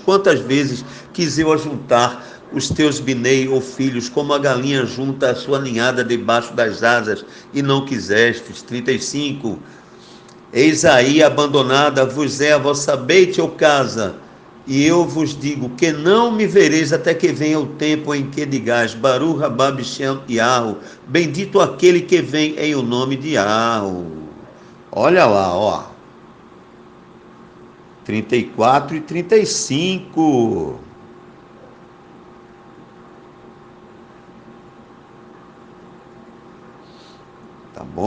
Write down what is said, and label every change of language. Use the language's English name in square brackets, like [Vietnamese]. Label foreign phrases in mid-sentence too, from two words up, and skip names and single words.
[Portuguese] Quantas vezes quis eu ajuntar os teus binei, ou filhos, como a galinha junta a sua ninhada debaixo das asas, e não quisestes. 35. Eis aí abandonada vos é a vossa beite ou casa, e eu vos digo que não me vereis até que venha o tempo em que digais, [Hebrew] ברוך הבא בשם יהו, [Portuguese] bendito aquele que vem em o nome de Yahu. Olha lá, ó. 34 e 35. Tá bom?